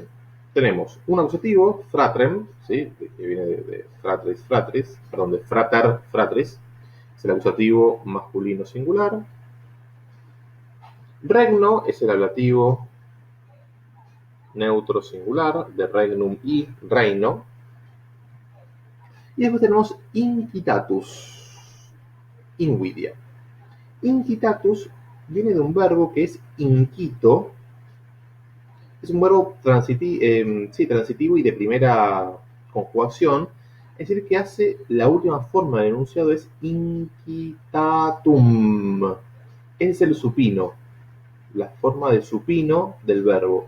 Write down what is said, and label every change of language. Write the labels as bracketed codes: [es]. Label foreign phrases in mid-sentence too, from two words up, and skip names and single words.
[es] Tenemos un acusativo, fratrem, ¿sí? Que viene de [la] fratris, fratris, [es] perdón, de [la] frater, fratris. [es] Es el acusativo masculino singular. Regno es el ablativo neutro singular de regnum y reino. Y después tenemos [la] incitatus, invidia. [es] Incitatus viene de un verbo que es inquito. Es un verbo transitivo y de primera conjugación. Es decir, que hace la última forma de enunciado es inquitatum. Es el supino, la forma de supino del verbo.